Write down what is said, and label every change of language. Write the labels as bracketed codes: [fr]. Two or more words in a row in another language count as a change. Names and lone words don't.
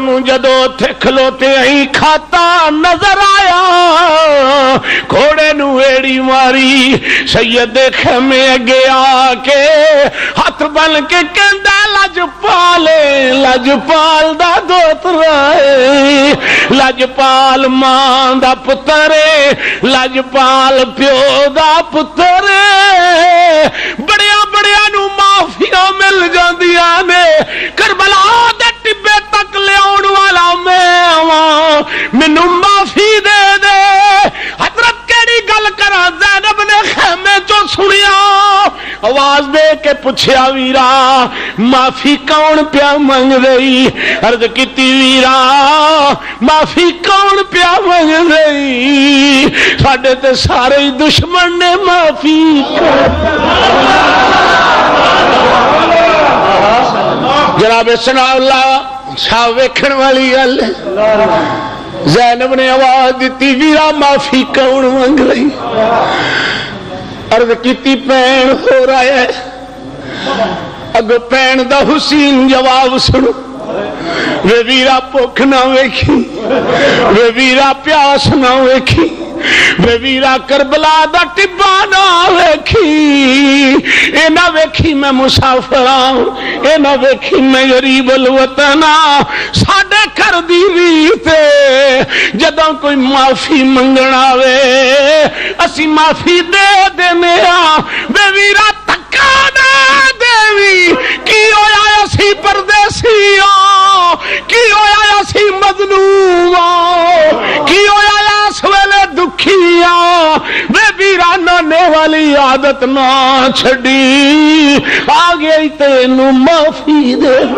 [pa] جدو تھے کھلوتے ہی کھاتا نظر آیا گھوڑے نو ایڑی ماری سید خیمے اگے آ کے ہاتھ بن کے کہندا لجپال دا دوترا ہے لجپال ماں دا پتر ہے لجپال پیو دا پتر ہے بڑیاں بڑیاں نو معافیاں مل جاندیاں نے کربلا دے ٹبے تک لے آن والا میں مینوں معافی دے دے حضرت کیڑی گل کراں زینب نے خیمے چوں سنیا آواز دے کے پوچھیا ویرا معافی کون پیا منگ رہی عرض کیتی ویرا معافی کون پیا منگ رہی ساڈے تے سارے دشمن نے معافی جناب ثنا اللہ شاہ ویکھن والی گل زینب نے آواز دیتی ویرا معافی کون منگ رہی عرض کیتی پین ہو رہا ہے اگو پین دا حسین جواب سنو وے ویرا بھوک نہ ویکھی وے ویرا پیاس نہ ویکھی وے ویرا کربلا دا ٹبا نہ ویکھی اے نہ ویکھی میں مسافر ہوں اے نہ ویکھی میں غریب الوطن ہاں ساڈے گھر دی ریت جدوں کوئی معافی منگنا وے اسی معافی دے دینے ہاں وے ویرا تکا نہ دیوی کی ہویا اسی پردیسی ہاں کی ہویا اسی مظلوم ہاں کی ہویا اس ویلے دکھی ہاں وے ویرا نانے والی عادت نہ چھڑی آ گئی تینوں معافی دے